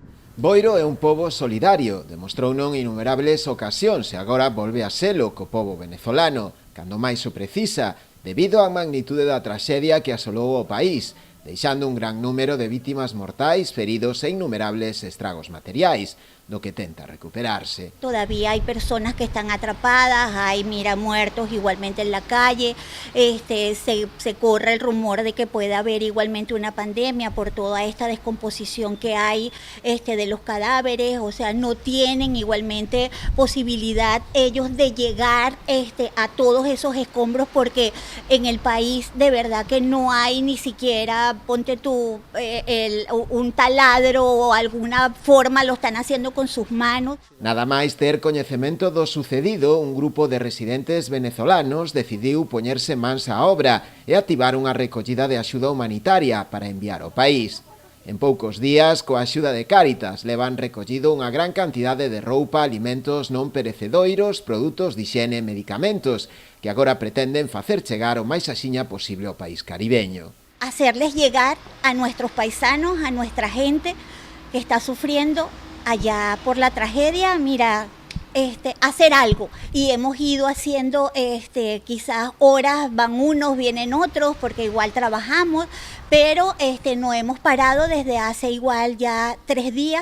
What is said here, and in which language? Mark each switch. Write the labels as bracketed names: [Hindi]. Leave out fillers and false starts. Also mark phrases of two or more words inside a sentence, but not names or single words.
[Galician] Boiro é un pobo solidario, demostrouno en innumerables ocasións e agora volve a selo co pobo venezolano, cando máis o precisa, debido á magnitude da traxedia que asolou o país, deixando un gran número de vítimas mortais, feridos e innumerables estragos materiais, do que tenta recuperarse. [Spanish] Todavía hay personas que están atrapadas, hay muertos igualmente en la calle, se corre el rumor de que puede haber igualmente una pandemia por toda esta descomposición que hay de los cadáveres, o sea, no tienen igualmente posibilidad ellos de llegar a todos esos escombros porque en el país de verdad que no hay ni siquiera, ponte tú, un taladro o alguna forma lo están haciendo con sus manos. [Galician] Nada máis ter coñecemento do sucedido, un grupo de residentes venezolanos decidiu poñerse mans á obra e activar unha recollida de axuda humanitaria para enviar ao país. En poucos días, coa axuda de Cáritas, levan recollido unha gran cantidade de roupa, alimentos non perecedoiros, produtos de hixiene e medicamentos, que agora pretenden facer chegar o máis axiña posible ao país caribeño. [Spanish] Hacerles llegar a nuestros paisanos, a nuestra gente que está sufriendo allá por la tragedia, hacer algo. Y hemos ido haciendo, quizás horas, van unos, vienen otros, porque igual trabajamos, pero no hemos parado desde hace igual ya 3 días.